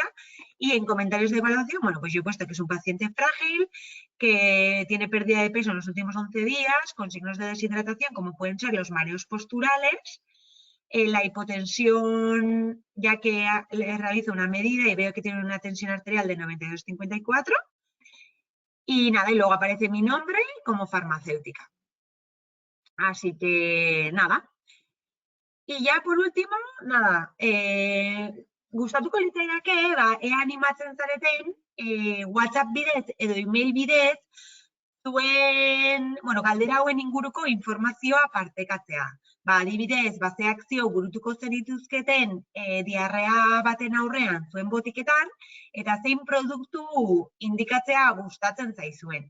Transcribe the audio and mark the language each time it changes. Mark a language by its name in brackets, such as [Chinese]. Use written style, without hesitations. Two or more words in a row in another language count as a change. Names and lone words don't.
[Spanish] Y en comentarios de evaluación, bueno, pues yo he puesto que es un paciente frágil, que tiene pérdida de peso en los últimos 11 días, con signos de deshidratación como pueden ser los mareos posturales, la hipotensión, ya que le realizo una medida y veo que tiene una tensión arterial de 92,54. Y nada, y luego aparece mi nombre como farmacéutica. Así que nada. Y ya por último, nada, [Basque] gustatuko litzaidake, animatzen zareten, WhatsApp bidez edo email bidez, zuen, galdera hauen inguruko informazioa partekatzea. Adibidez, ze akzio burutuko zenituzketen diarrea baten aurrean zuen botiketan, eta zein produktu indikatzea gustatzen zaizuen.